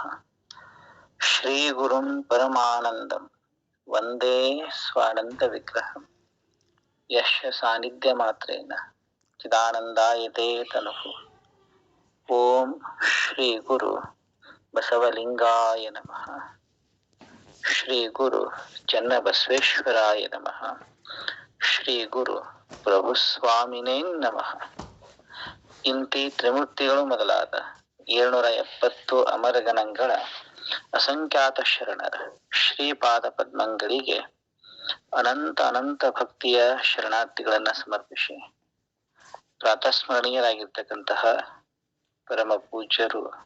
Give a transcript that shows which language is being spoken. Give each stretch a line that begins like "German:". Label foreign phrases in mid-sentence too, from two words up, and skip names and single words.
Sanskrit: श्रीगुरुं परमानन्दं वन्दे स्वानन्दविग्रहं यस्य सान्निध्यमात्रेण चिदानन्दायते तनुः। ओम श्री गुरु बसवलिंगाय नमः। श्री गुरु चन्नबसवेश्वराय नमः। ಶ್ರೀ ಗುರು ಪ್ರಭು ಸ್ವಾಮಿನೇ ನಮಃ.
Kannada: ಇಂತಿ ತ್ರಿಮೂರ್ತಿಗಳು ಮೊದಲಾದ 770 ಅಮರಗಣಗಳ ಅಸಂಖ್ಯಾತ ಶರಣರ ಶ್ರೀಪಾದ ಪದ್ಮಗಳಿಗೆ ಅನಂತ ಅನಂತ ಭಕ್ತಿಯ ಶರಣಾರ್ಥಿಗಳನ್ನ ಸಮರ್ಪಿಸಿ ಪ್ರಾತಸ್ಮರಣೀಯರಾಗಿರ್ತಕ್ಕಂತಹ ಪರಮ ಪೂಜ್ಯರು